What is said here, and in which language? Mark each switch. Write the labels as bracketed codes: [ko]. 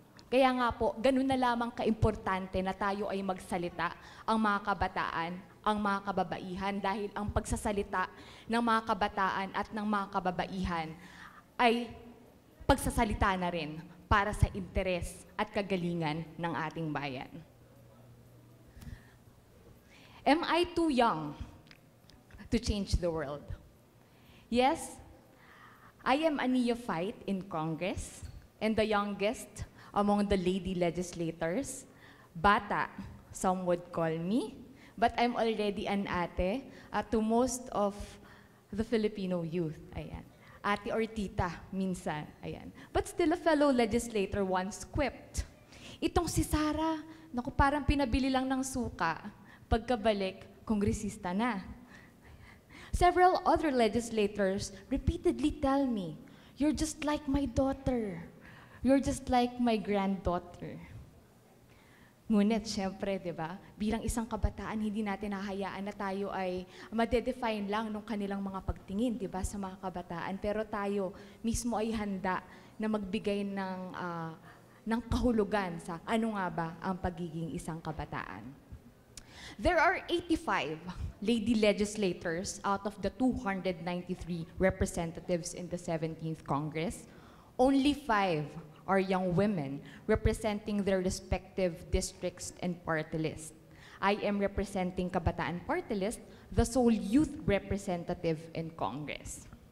[tl] Kaya nga po, ganun na lamang kaimportante na tayo ay magsalita, ang mga kabataan, ang mga kababaihan, dahil ang pagsasalita ng mga kabataan at ng mga kababaihan ay pagsasalita na rin para sa interes at kagalingan ng ating bayan. [en] Am I too young to change the world? Yes, I am a neophyte in Congress and the youngest among the lady legislators. [tl] Bata, [en] some would call me, but I'm already an ate to most of the Filipino youth. [tl] Ayan. Ate or tita, minsan. Ayan. [en] But still a fellow legislator once quipped, [tl] itong si Sara, naku, parang pinabili lang ng suka. Pagkabalik, kongresista na. [en] Several other legislators repeatedly tell me, you're just like my daughter. You're just like my granddaughter. [tl] Ngunit, syempre, di ba, bilang isang kabataan, hindi natin hahayaan na tayo ay madedefine lang ng kanilang mga pagtingin, di ba, sa mga kabataan. Pero tayo mismo ay handa na magbigay ng kahulugan sa ano nga ba ang pagiging isang kabataan. [en] There are 85 lady legislators out of the 293 representatives in the 17th Congress. Only 5 are young women representing their respective districts and party list. I am representing Kabataan Party List, the sole youth representative in Congress.